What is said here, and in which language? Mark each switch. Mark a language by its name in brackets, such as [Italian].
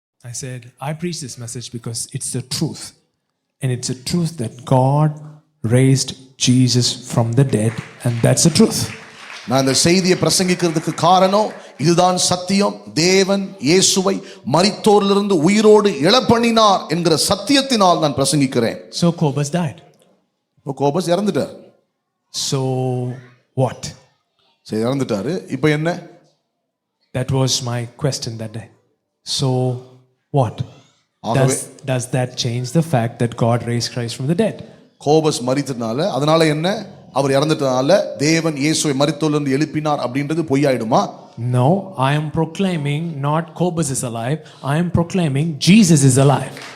[English] I said, I preach this message because it's the truth. And it's a truth that God raised Jesus from the dead, and that's the truth. [Tamil] நான் இந்த செய்தியை பிரசங்கிக்கிறதுக்கு காரணம் இதுதான் சத்தியம். தேவன் இயேசுவை மரித்தோரிலிருந்து உயிரோடு எழப்பண்ணினார் என்கிற சத்தியத்தினால் நான் பிரசங்கிக்கிறேன். [English] So Cobus died. [Tamil] இப்போ கோபஸ் இறந்துட்டார். [English] So what? [Tamil] சரி, இறந்துட்டாரு. இப்போ என்ன? [English] That was my question that day. So what? Does that change the fact that God raised Christ from the dead? [Tamil] கோபஸ் மரித்தனால அதனால என்ன? அவர் இறந்துட்டனால தேவன் இயேசுவை மரித்தோரிலிருந்து எழுப்பினார் அப்படின்றது பொய்யாயிடுமா? [English] No, I am proclaiming not Cobus is alive. I am proclaiming Jesus is alive.